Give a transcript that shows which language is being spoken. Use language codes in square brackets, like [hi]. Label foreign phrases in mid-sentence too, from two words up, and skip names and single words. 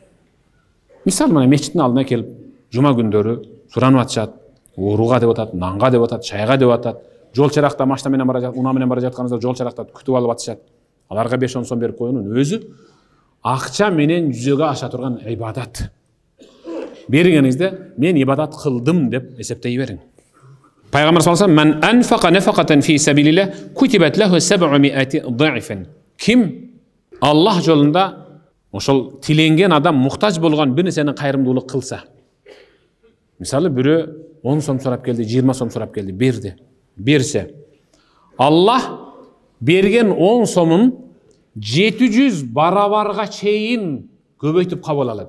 [ky] Мисалы мына мечиттин алдына келип, жума күндөрү суранып атышат, ууруга деп атат, нанга деп атат, чайга деп атат. Жол чаракта машина менен бара жатат, унаа менен бара жатканыңызда жол чаракта күтүп алып атышат. Аларга 5-10 сом берип коюунун өзү акча менен жүзөгө аша турган ибадат. Бергениңизде мен ибадат кылдым деп эсептей бериң. [ar] Пайгамбар صلى الله عليه وسلم: "من أنفق نفقة في سبيل الله كتبت له 700 ضعف." [ky] Ким Аллах жолунда ошол тиленген адам муктаж болгон бир нерсени кайрымдуулук кылса. Мисалы бирөө 10 сом сурап келди, 20 сом сурап келди, берди. Берсе, Аллах берген 10 сомун 700 барабарга чейин көбөйтүп кабыл алат.